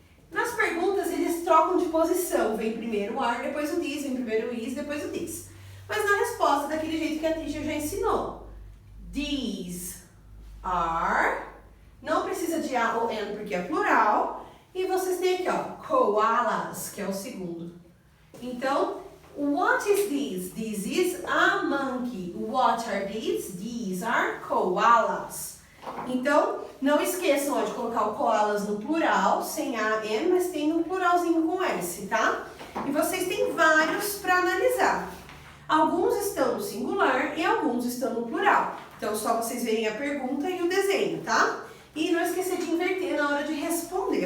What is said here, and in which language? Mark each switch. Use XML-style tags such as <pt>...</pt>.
<pt>Nas perguntas, eles trocam de posição. Vem primeiro o are, depois o this, vem primeiro o is, depois o this. Mas na resposta, daquele jeito que a teacher já ensinou.</pt> <en>These are.</en> <pt>Não precisa de a ou an porque é plural. E vocês têm aqui, ó, koalas, que é o segundo. Então,</pt> <en>what is this? This is a monkey. What are these? These are koalas.</en> <pt>Então, não esqueçam de colocar o koalas no plural, sem A, N, mas tem um pluralzinho com S, tá? E vocês têm vários para analisar. Alguns estão no singular e alguns estão no plural. Então, só vocês verem a pergunta e o desenho, tá? E não esquecer de inverter na hora de responder.</pt>